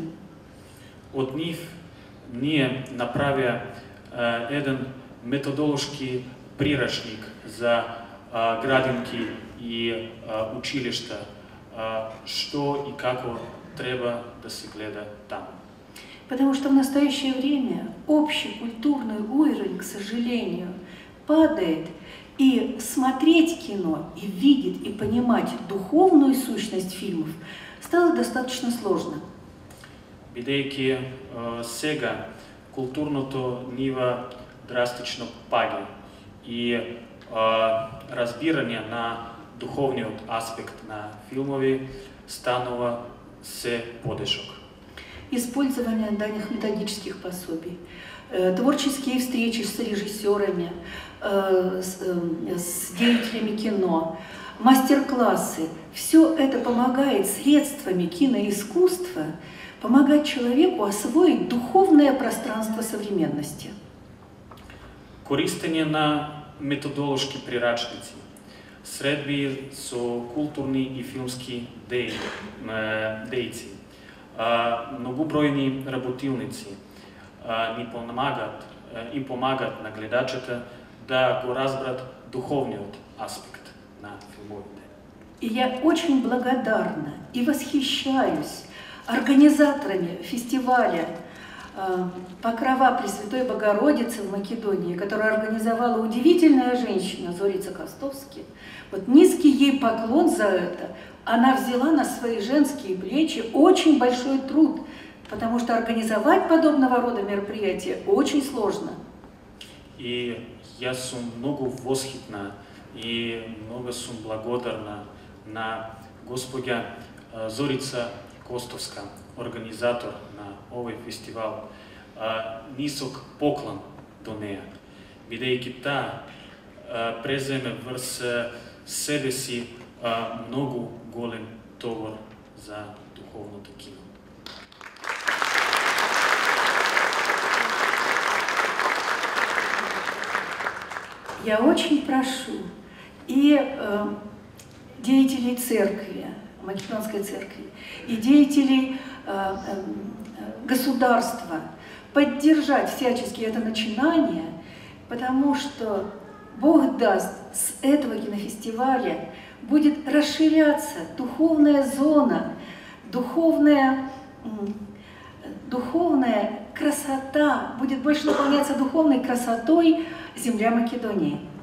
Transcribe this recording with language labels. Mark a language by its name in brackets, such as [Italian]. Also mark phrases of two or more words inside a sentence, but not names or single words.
[Macedonian] Од нив ние направија еден методолошки прирачник за градинки и училишта, што и како треба да се гледа таму. [Russian] Потому что в настоящее время общий культурный уровень, к сожалению, падает, и смотреть кино, и видеть, и понимать духовную сущность фильмов стало достаточно сложно. [Macedonian] Бидејќи сега културното ниво драстично паѓа и разбирање на духовниот аспект на филмови станува се подешок. [Russian] Использование данных методических пособий, творческие встречи с режиссерами, с деятелями кино, мастер-классы – все это помогает средствами киноискусства помогать человеку освоить духовное пространство современности. [Macedonian] Користење на методолошки прирачници, средби со културни и филмски дејци, многобројни работилници им помагат на гледачите да го разберат духовниот аспект на филмовите. [Russian] И я очень благодарна и восхищаюсь организаторами фестиваля «Покрова Пресвятой Богородицы» в Македонии, которую организовала удивительная женщина Зорица Костовски. Вот низкий ей поклон за это. Она взяла на свои женские плечи очень большой труд, потому что организовать подобного рода мероприятия очень сложно. [Macedonian] И я сум многу восхитна и много сум благодарна на госпоѓа Зорица Костовска, организатор на овој фестивал. Нисок поклон до неја, бидејќи таа преземе врз себе си многу голем товар за духовното кино. [Russian] Я очень прошу и деятелей церкви, Македонской церкви, и деятелей государства поддержать всячески это начинание, потому что Бог даст, с этого кинофестиваля будет расширяться духовная зона, духовная красота, будет больше наполняться духовной красотой земля Македонии.